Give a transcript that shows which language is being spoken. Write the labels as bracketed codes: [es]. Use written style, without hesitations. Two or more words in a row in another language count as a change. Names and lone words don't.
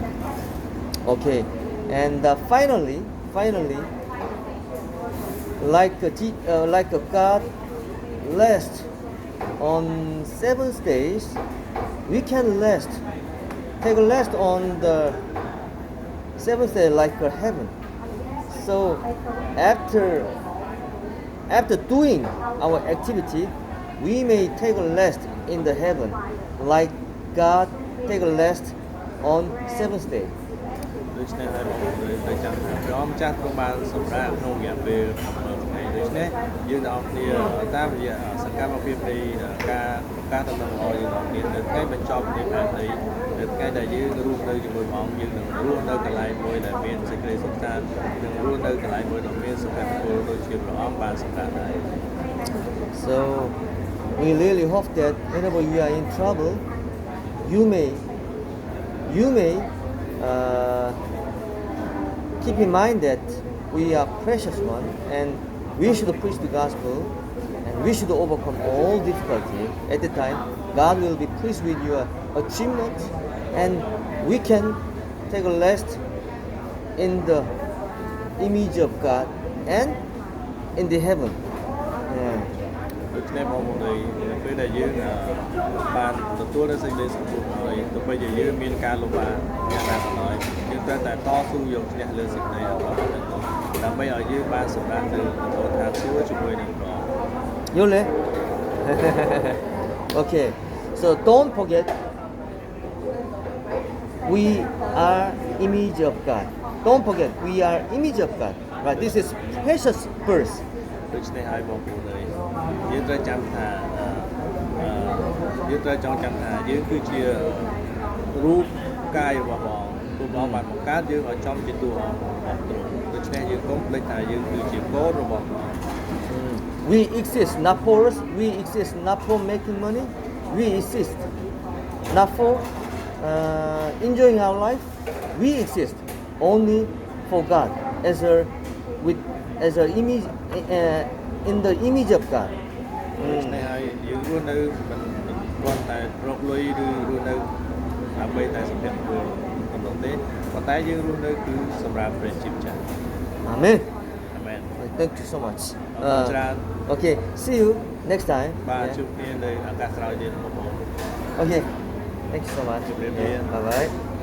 [en] Okay, and finally, like God rest on 7 days, we can take a rest on the 7th day like a heaven. So after doing our activity, we may take a rest in the heaven, like God take a rest on 7th day. [km] ដូច្នេះហើយបងប្អូនត្រូវចាំថាព្រះអង្គម្ចាស់ទ្រង់បានសម្រាប់ក្នុងរយៈពេល7ថ្ងៃដូច្នេះយើងទាំងអស់គ្នាតាមរយៈសកម្មភាពនៃការដំណើរល្អយើងទាំងអស់គ្នានៅថ្ងៃបញ្ចប់នៃផែនដីនៅថ្ងៃដែលយើងរស់នៅជាមួយព្រះអង្គយើងនឹងរស់នៅកន្លែងមួយដែលមានសេចក្តីសុខសាន្តនិងរស់នៅកន្លែងមួយដែលមានសុភមង្គលដូចជាព្រះអង្គបានសម្រាប់ដែរ [en] So we really hope that whenever you are in trouble, you may keep in mind that we are precious one, and we should preach the gospel, and we should overcome all difficulty. At the time, God will be pleased with your achievement, and we can take a rest in the image of God and in the heaven. Yeah. [km] ដូច្នេះបងប្អូននៅពេលដែលយើងបានទទួលនូវសេចក្តីសង្គ្រោះហើយទោះបីជាយើងមានការលំបាកយ៉ាងណាក៏ដោយយើងត្រូវតែតស៊ូយកឈ្នះលើសេចក្តីអាក្រក់ទាំងនោះដើម្បីឲ្យយើងបានសម្រេចនៅនគរឋានសួគ៌ជាមួយនឹងព្រះអង្គ Yole? [en] Okay, so don't forget, we are image of God. Don't forget, we are image of God. Right? This is precious verse. [km] ដូច្នេះហើយបងប្អូនយើងត្រូវចាំថាយើងត្រូវចងចាំថាយើងគឺជារូបកាយរបស់ព្រះអង្គព្រះអង្គបានបង្កើតយើងឲ្យចំជាតួអង្គរបស់ទ្រង់ដូច្នេះយើងកុំភ្លេចថាយើងគឺជាកូនរបស់ព្រះអង្គ [en] We exist not for us. We exist not for making money. We exist not for enjoying our life. We exist only for God as a image in the image of God. [km] ដូច្នេះហើយយើងរស់នៅមិនគ្រាន់តែរកលុយឬរស់នៅដើម្បីតែសុភមង្គលប៉ុណ្ណោះទេប៉ុន្តែយើងរស់នៅគឺសម្រាប់ព្រះជាម្ចាស់ [en] Amen. [km] អាមែន [en] Thank you so much. [km] អរគុណច្រើន [en] Okay, see you next time. [km] បាទ [en] Yeah. [km] ជួបគ្នានៅឱកាសក្រោយទៀតបងប្អូន [en] Okay, thank you so much. Good evening. Bye bye.